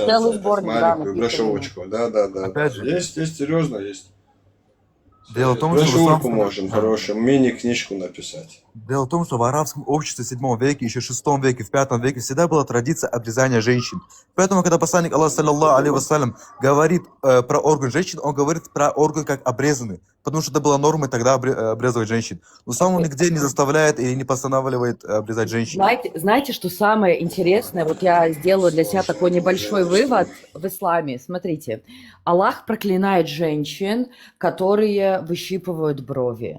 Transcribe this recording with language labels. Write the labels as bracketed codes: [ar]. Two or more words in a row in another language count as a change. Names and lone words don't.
[ru] Целый это, сборник, да, маленькую напишем. брошюрочку. Да. Опять же. Есть, серьезно есть. Дело в том, что... Брошюрку можем хорошую, мини-книжку написать. Дело в том, что в арабском обществе в 7 веке, еще в 6 веке, в 5 веке всегда была традиция обрезания женщин. Поэтому, когда посланник Аллаха, [ar] صلى الله عليه وسلم, [ru] говорит про орган женщин, он говорит про орган как обрезанный. Потому что это была нормой тогда обрезывать женщин. Но сам он нигде не заставляет или не постанавливает обрезать женщин. Знаете, что самое интересное? Вот я сделаю для себя такой небольшой вывод в исламе. Смотрите, Аллах проклинает женщин, которые выщипывают брови.